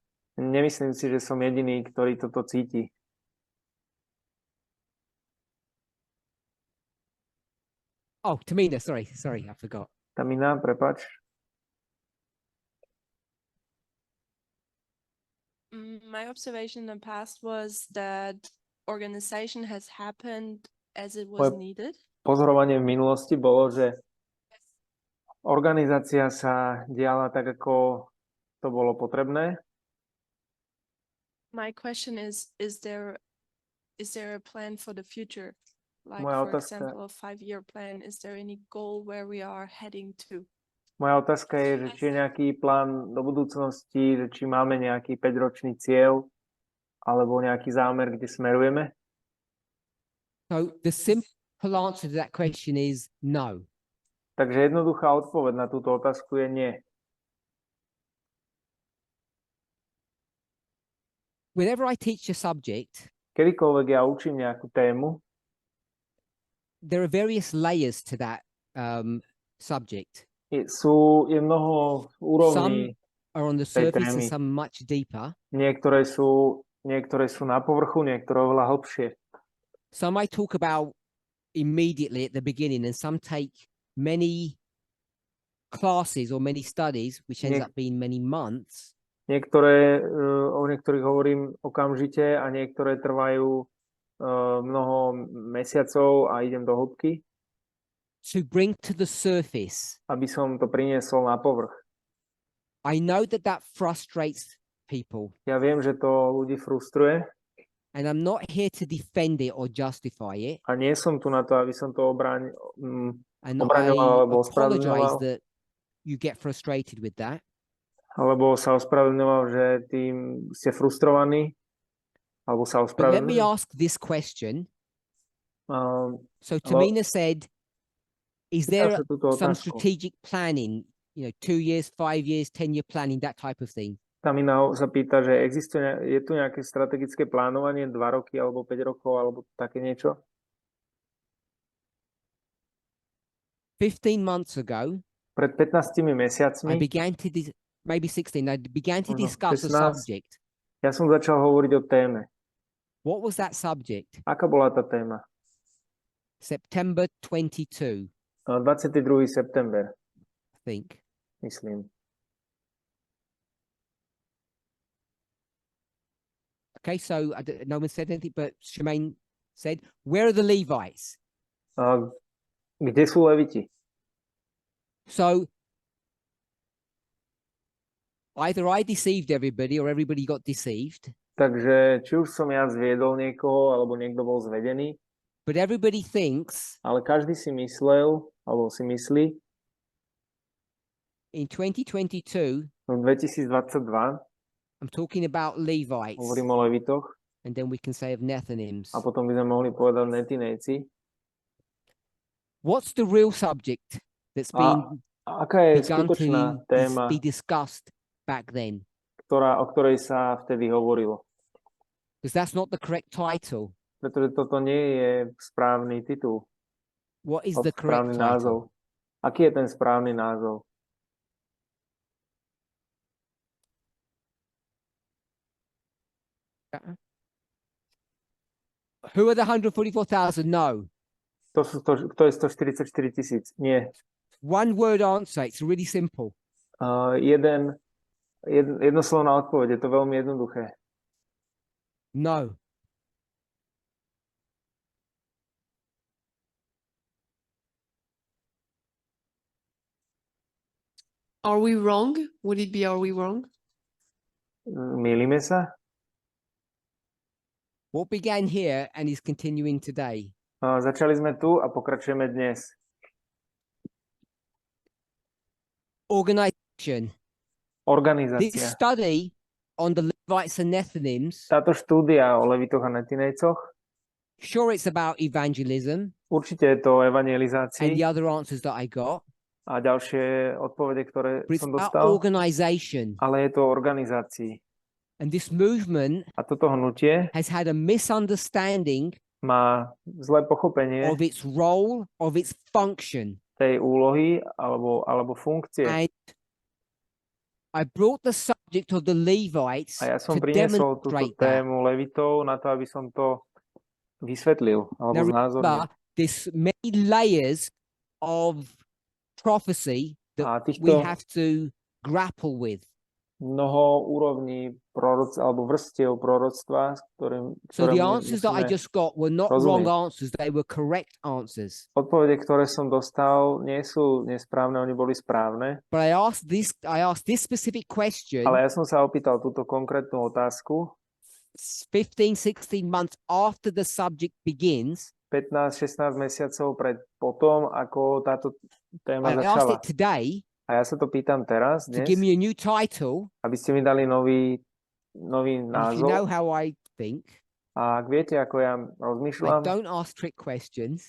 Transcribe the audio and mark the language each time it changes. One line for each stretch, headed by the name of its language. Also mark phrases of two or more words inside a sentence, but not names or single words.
Slovak: Nemyslím si, že som jediný, ktorý toto cíti.
English: Oh, Tamina, sorry, I forgot.
Slovak: Tamina, prepáč.
English: My observation in the past was that organization has happened as it was Well, needed.
Slovak: Pozorovanie v minulosti bolo, že organizácia sa diala tak, ako to bolo potrebné.
English: My question is there a plan for the future? Like,
Slovak: Moja
English: for
Slovak: otázka-
English: example, a 5-year plan. Is there any goal where we are heading to?
Slovak: Moja otázka je, že či je nejaký plán do budúcnosti, že či máme nejaký 5-ročný cieľ alebo nejaký zámer, kde smerujeme.
English: So the simple answer to that question is no.
Slovak: Takže jednoduchá odpoveď na túto otázku je nie.
English: Whenever I teach a subject,
Slovak: Kedykoľvek ja učím nejakú tému,
English: there are various layers to that subject.
Slovak: je mnoho úrovní.
English: Are on the
Slovak: tej
English: surface and
Slovak: témy.
English: some much deeper.
Slovak: Niektoré sú na povrchu, niektoré oveľa hlbšie.
English: Some I talk about immediately at the beginning, and some take many classes or many studies, which ends
Slovak: Nie-
English: up being many months.
Slovak: O niektorých hovorím okamžite a niektoré trvajú mnoho mesiacov a idem do hĺbky,
English: To bring to the surface.
Slovak: aby som to priniesol na povrch.
English: I know that frustrates people,
Slovak: Ja viem, že to ľudí frustruje,
English: And I'm not here to defend it or justify it.
Slovak: A nie som tu na to, aby som to
English: And
Slovak: obraňoval
English: I
Slovak: alebo
English: apologize
Slovak: ospravedlňoval,
English: that you get frustrated with that.
Slovak: alebo sa ospravedlňoval, že tým ste frustrovaní, alebo sa
English: But let me
Slovak: ospravedlňujem.
English: ask this question. Um, So Tamina said, is there
Slovak: sa túto
English: some
Slovak: otázku.
English: strategic planning, 2 years, 5 years, 10-year planning, that type of thing?
Slovak: Tamina sa pýta, že je tu nejaké strategické plánovanie 2 roky alebo 5 rokov alebo také niečo?
English: 15 months ago,
Slovak: Pred 15
English: I
Slovak: mesiacmi
English: began to, maybe 16, I began to
Slovak: Možno
English: discuss a
Slovak: 16.
English: subject.
Slovak: ja som začal hovoriť o téme.
English: What was that subject?
Slovak: Aká bola tá téma?
English: September 22,
Slovak: 22. september,
English: I think.
Slovak: myslím.
English: Okay, so no one said anything, but Shemaine said, where are the Levites?
Slovak: Kde sú leviti?
English: So either I deceived everybody or everybody got deceived,
Slovak: Takže či už som ja zviedol niekoho, alebo niekto bol zvedený,
English: but everybody thinks
Slovak: ale každý si myslel, alebo si myslí,
English: in 2022,
Slovak: v 2022,
English: I'm talking about Levites,
Slovak: hovorím o levitoch,
English: and then we can say of Nethinims.
Slovak: a potom by sme mohli povedať netinejci.
English: What's the real subject that's
Slovak: A
English: been
Slovak: aká je
English: begun
Slovak: skutočná
English: to
Slovak: téma,
English: be discussed back then?
Slovak: o ktorej sa vtedy hovorilo?
English: Because that's not the correct title.
Slovak: Pretože toto nie je správny titul,
English: What is
Slovak: alebo
English: the correct
Slovak: správny
English: title?
Slovak: názov. Aký je ten správny názov?
English: Who are the 144,000? No.
Slovak: Kto je 144 000? Nie.
English: One word answer. It's really simple.
Slovak: Jednoslovná odpoveď, je to veľmi jednoduché.
English: No. Are we wrong? Would it be are we wrong?
Slovak: Mýlime sa?
English: What began here and is continuing today?
Slovak: Začali sme tu a pokračujeme dnes.
English: Organization. This
Slovak: Organizácia.
English: study on the Levites and Nethinims,
Slovak: Táto štúdia o levitoch a netinejcoch,
English: sure it's about evangelism
Slovak: určite je to o
English: and
Slovak: evangelizácii
English: the other answers that I got,
Slovak: a ďalšie odpovede, ktoré
English: but it's
Slovak: som
English: about
Slovak: dostal,
English: organization.
Slovak: ale je to o organizácii.
English: And this movement
Slovak: A toto hnutie
English: has had a misunderstanding
Slovak: má zlé pochopenie
English: of its role, of its function.
Slovak: tej úlohy alebo funkcie.
English: And I brought the subject of the Levites
Slovak: A ja som
English: to
Slovak: priniesol túto
English: demonstrate that.
Slovak: tému levitov na to, aby som to vysvetlil alebo
English: Now
Slovak: znázornil.
English: remember, there's many layers of prophecy that
Slovak: A
English: we
Slovak: týchto
English: have to grapple with.
Slovak: mnoho úrovní alebo vrstiev proroctva,
English: So
Slovak: ktoré
English: the answers that I
Slovak: musíme...
English: just got were not wrong
Slovak: rozumieť.
English: answers, they were correct answers.
Slovak: Odpovede, ktoré som dostal, nie sú nesprávne, oni boli správne.
English: But I asked this specific question
Slovak: Ale ja som sa opýtal túto konkrétnu otázku
English: 15, 16 months after the subject begins.
Slovak: 15-16 mesiacov potom, ako táto téma
English: I asked
Slovak: začala.
English: it today
Slovak: A ja sa to pýtam teraz,
English: to
Slovak: dnes,
English: give me a new title.
Slovak: aby ste mi dali nový
English: And if you know
Slovak: názov.
English: how I think,
Slovak: A ak viete, ako ja
English: I
Slovak: rozmýšľam,
English: don't ask trick questions.